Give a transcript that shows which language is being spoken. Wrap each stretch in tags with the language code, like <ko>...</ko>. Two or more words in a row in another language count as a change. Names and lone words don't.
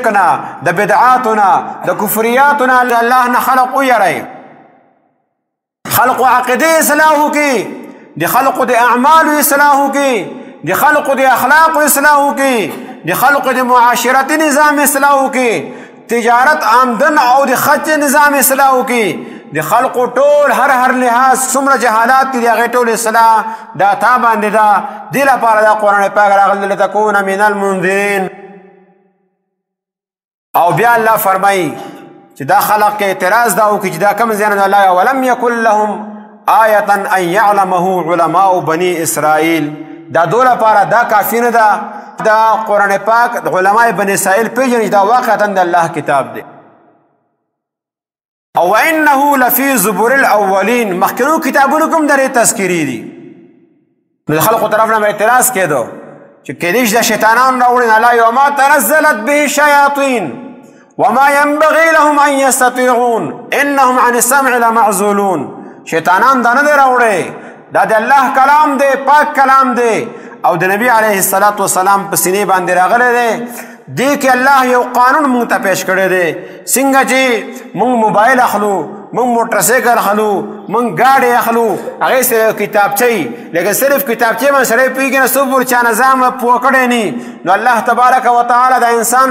<ps>نه د بدعاتو نه د کفریاتو نه د الله نه خلق ویری خلق عقیده اصلاح وکړي د خلقو د اعمالو اصلاح وکړي د خلقو د اخلاقو اصلاح وکړي د خلقو د معاشرتي نظام اصلاح وکړي تجارت آمدن او د خرچ نظام اصلاح وکړي د خلقو ټول هر لحاظ څومره جهالات دي د هغې ټول اصلاح دا تا باندې ده دې لپاره دا قرآن پاک راغلی</ps> <ar>لتکون من المنذرین</ar> <ps>او بیا الله فرمایي چې دا خلق کې اعتراض دا وکړي چې دا کوم زیان الله</ps> <ar>ولم یکن لهم آیة ان یعلمه علماء بنی اسرائیل</ar> <ps>دا دو لپاره دا کافی نه ده دا قرآن پاک علماء بنی اسرائیل پیژني دا واقعتا د الله کتاب دی او</ps> <ar>انه لفی زبور الاولین</ar> <ps>مخکنو کتابونو کوم درې تذکیری دي نو د خلقو طرف نه اعتراض کېدو چې کېدای شي د شیطانانو راوړي نه لا</ps> <ar>وما تنزلت به الشیاطین وما ينبغي لهم ان يستطيعون انهم عن السمع لمعزولون</ar> <ps>شیطانان دا نه دی راوړی دا د الله کلام دی پاک کلام دی او د نبی علیه السلام په سینې باندې راغلی دی دې کې الله یو قانون مونږ ته پیش کړی دی څنګه چې مونږ موبایل اخلو مونږ موټرسایکل اخلو مونږ ګاډی اخلو هغې سره کتابچه لیکن صرف کتابچې باندې سړی پوهېږي نه څو پورې چا نظام پوه کړی نه نو الله تبارک وتعالی دا انسان</ps>